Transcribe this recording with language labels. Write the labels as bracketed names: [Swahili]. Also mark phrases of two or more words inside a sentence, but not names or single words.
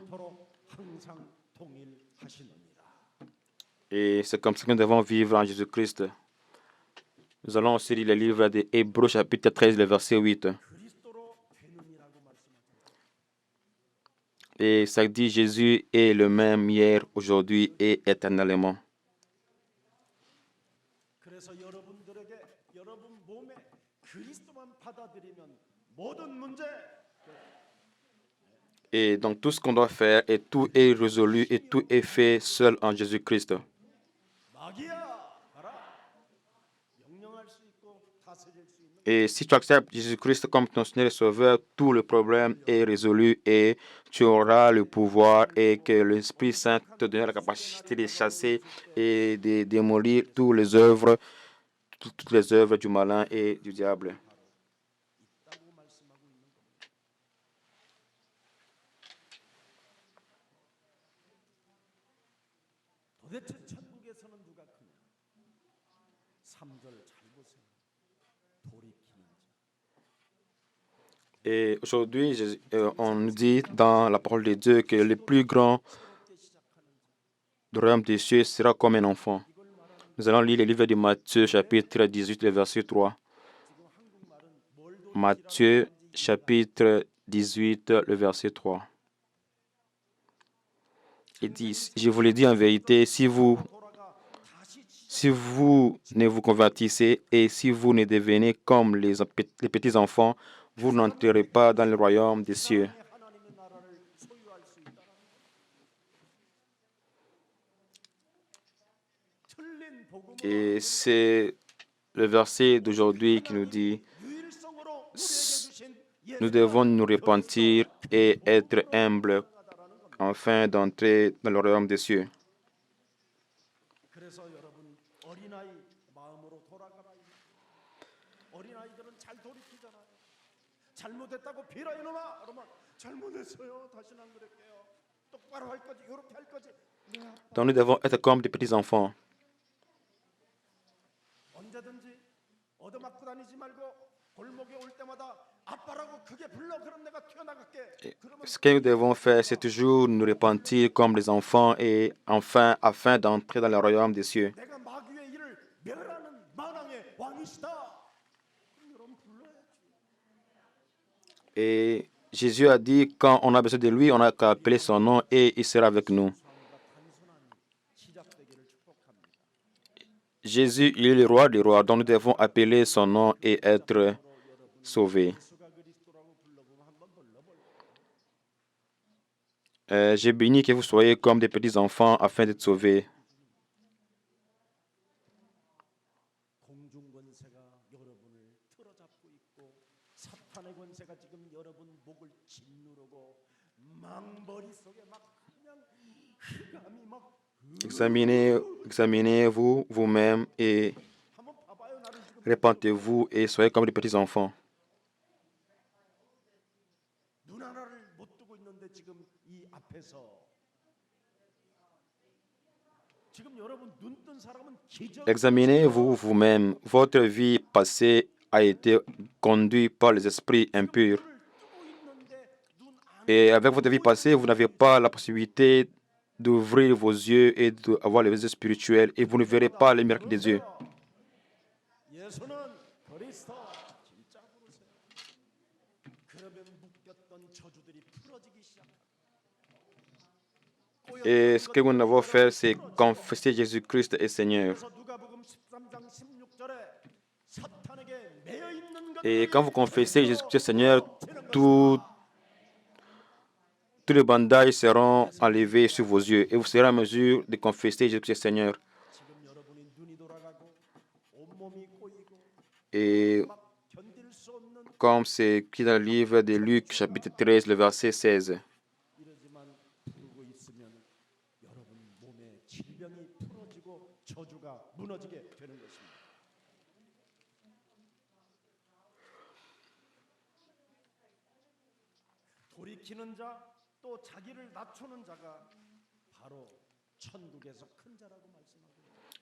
[Korean] 영원토록 항상 동일하시느니라. [French] Et c'est comme ça que nous devons vivre en Jésus-Christ. Nous allons aussi lire le livre des Hébreux, chapitre 13, le verset 8. [Korean] 그리스도로 되느니라고 말씀하셨습니다. [French] Et ça dit Jésus est le même hier, aujourd'hui et éternellement. [Korean] 그래서 여러분들에게 여러분 몸에 그리스도만 받아들이면 모든 문제 [French] Et donc tout ce qu'on doit faire, et tout est résolu, et tout est fait seul en Jésus-Christ. [Korean] 마귀야 가라. 명령할 수 있고 다스릴 수 있는 [French] Et si tu acceptes Jésus-Christ comme ton Seigneur et Sauveur, tout le problème est résolu et tu auras le pouvoir et que l'Esprit Saint te donne la capacité de chasser et de démolir toutes les œuvres du malin et du diable. [Korean] 있다고 말씀하고 있는 겁니다. 도대체 천국에서는 누가 크냐? 3절 잘 보세요. 돌이키는 자. [French] Et aujourd'hui, on nous dit dans la parole de Dieu que le plus grand [Korean] 새롭게 시작하는 자. [French] du royaume des cieux sera comme un enfant. [Korean] 이걸 말하는 [French] Nous allons lire le livre de Matthieu, chapitre 18, le verset 3. [Korean] 지금 한국말은 뭘 [French] Matthieu, [Korean] 돌이키라고 하는지 [French] chapitre 18, le verset 3. Il dit, je vous le dis en vérité, [Korean] 돌아가 다시 [French] si vous ne vous convertissez et si vous ne devenez comme les petits-enfants, vous n'entrerez pas dans le royaume des cieux. [Korean] 하나님의 나라를 소유할 수 있다는 틀린 복음으로 [French] Et c'est le verset d'aujourd'hui qui nous dit, [Korean] 유일성으로 우리에게 주신 [French] nous devons nous repentir et être humbles afin d'entrer dans le royaume des cieux. [Korean] 그래서 여러분 어린아이 마음으로 돌아가라. 어린아이들은 잘 돌이키잖아요. 잘못했다고 비라 이놈아. 그러면 잘못했어요. 다시는 안 그럴게요. 똑바로 할 거지. 이렇게 할 거지. 네, 아빠. [French] Donc nous devons être comme des petits-enfants. [Korean] 언제든지 얻어맞고 다니지 말고 골목에 올 때마다 아빠라고 크게 불러. 그럼 내가 튀어나갈게. 그러면 [French] Ce que nous devons faire, c'est toujours nous repentir comme les enfants et enfin, afin d'entrer dans le royaume des cieux. [Korean] 내가 마귀의 일을 멸하는 만왕의 왕이시다. 그럼 여러분 불러야지. [French] Et Jésus a dit, quand on a besoin de lui, on n'a qu'à appeler son nom et il sera avec nous. [Korean] 삶과 단순한 시작되기를 축복합니다. [French] Jésus, il est le roi des rois, donc nous devons appeler son nom et être sauvés. [Korean] 예수가 그리스도라고 불러보면 한번 불러볼까요? [French] J'ai béni que vous soyez comme des petits-enfants afin d'être sauvés. [Korean] 공중 권세가 여러분을 틀어잡고 있고 사탄의 권세가 지금 여러분 목을 짓누르고 망머리 속에 막 그냥 흑암이 막 [French] Examinez-vous vous-même et [Korean] 한번 봐봐요. 나는 지금 [French] répentez-vous et soyez comme des petits-enfants. [Korean] 눈 하나를 못 뜨고 있는데 지금 이 앞에서 지금 여러분 눈 뜬 사람은 기적 [French] Examinez-vous vous-même. Votre vie passée a été conduite par les esprits impurs. [Korean] 뜨고 있는데 눈 안 [French] Et avec votre vie passée, vous n'avez pas la possibilité d'ouvrir vos yeux et d'avoir les yeux spirituels et vous ne verrez pas les miracles des yeux. [Korean] 예수는 그리스도 진짜 부르세요. 그러면 묶였던 저주들이 풀어지기 시작합니다. [French] Et ce que nous devons faire, c'est confesser Jésus-Christ est Seigneur. [Korean] 그래서 누가복음 13장 16절에 사탄에게 매여 있는 [French] Et quand vous confessez Jésus-Christ est Seigneur, tous les bandages seront enlevés sur vos yeux et vous serez en mesure de confesser Jésus-Christ est Seigneur. [Korean] 지금 여러분이 눈이 돌아가고 온몸이 꼬이고 [French] Et [Korean] 막 견딜 수 없는 [French] comme c'est écrit dans le livre de Luc, chapitre 13, le verset 16. [Korean] 이러지만 부르고 있으면 여러분 몸에 질병이 풀어지고 저주가 무너지게 되는 것입니다. 돌이키는 자 또 자기를 낮추는 자가 바로 천국에서 큰 자라고 말씀하고 있습니다.